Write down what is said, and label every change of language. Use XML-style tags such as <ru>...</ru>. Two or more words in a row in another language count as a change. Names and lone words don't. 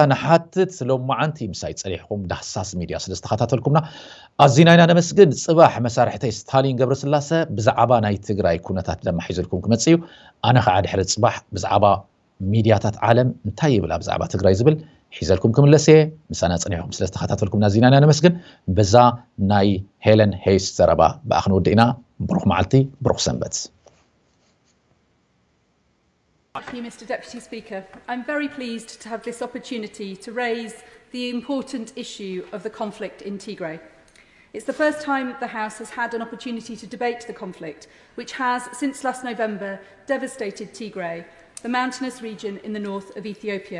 <ti>ንሓትት ሎማዓንቲ ምሳይ ፀኒሕኩም ዳህሳስ ሚድያ ስለ ዝተኸታተልኩምና ኣዝና ኢና ነመስግን ፅባሕ መሳርሕተይ ስታሊን ገብረስላሴ ብዛዕባ ናይ ትግራይ ኩነታት ድማ ሒዙልኩም ክመፅእ እዩ ኣነ ከዓ ድሕሪ ፅባሕ ብዛዕባ ሚድያታት ዓለም እንታይ ይብል ኣብ ብዛዕባ ትግራይ ዝብል ሒዘልኩም ክምለስ እየ ምሳና ፀኒሕኩም ስለ ዝተኸታተልኩም ናዝና ኢና ነመስግን በዛ ናይ ሄለን ሄይስ ዘረባ ብኣ ክንውድእ ኢና ብሩኽ መዓልቲ ብሩኽ ሰንበት</ti> <en>Thank you, Mr. Deputy Speaker. I'm very pleased to have this opportunity to raise the important issue of the conflict in Tigray. It's the first time the House has had an opportunity to debate the conflict, which has, since last November, devastated Tigray, the mountainous region in the north of Ethiopia.</en>